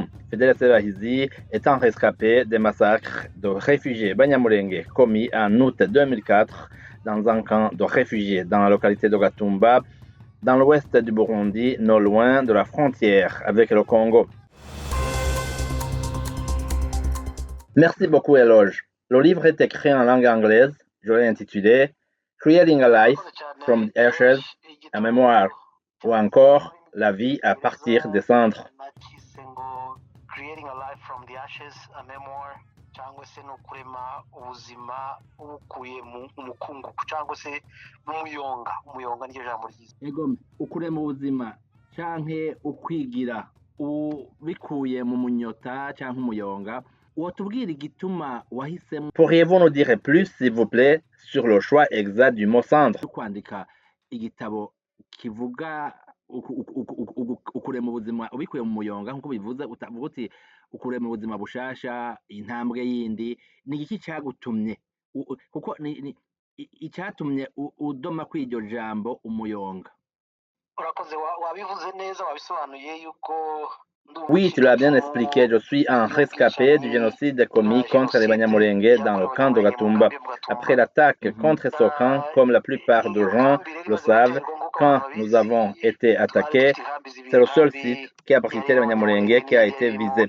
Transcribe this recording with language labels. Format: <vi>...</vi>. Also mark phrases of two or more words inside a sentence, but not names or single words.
<fr>Fidel Sebahizi est un rescapé des massacres de réfugiés Banyamulenge commis en août 2004 dans un camp de réfugiés dans la localité de Gatumba, dans l'ouest du Burundi, non loin de la frontière avec le Congo. Merci beaucoup, Eloge. Le livre est écrit en langue anglaise. Je l'ai intitulé</fr> <en>Creating a Life from the Ashes, a Memoir,</en> <fr>ou encore La vie à partir des cendres.</fr> <en>Creating a Life from the Ashes, a Memoir,</en> <rw>cyangwa se no kurema ubuzima ubukuye mu mukungugu cyangwa se mu muyonga. Umuyonga niryo jambo ryiza.</rw> <rn>Ego, ukurema ubuzima canke ukwigira ubikuye mu munyota canke umuyonga.</rn> <fr>Pourriez-vous nous dire plus, s'il vous plaît, sur le choix exact du mot cendre?</fr> <rw>Kwandika igitabo kivuga ukurema ubuzima ubikuye mu muyonga nkuko bivuze utavuga uti ukurema ubuzima bushasha intambwe yindi ni iki cyagutumye kuko icyatumye udoma kw'iryo jambo umuyonga. Urakoze wabivuze neza wabisobanuye yuko.</rw> <fr>Oui, tu l'as bien expliqué. Je suis un rescapé du génocide commis contre les Banyamulenge dans le camp de Gatumba. Après l'attaque contre ce camp, comme la plupart des gens le savent, quand nous avons été attaqués, c'est le seul site qui abritait les Banyamulenge qui a été visé.</fr>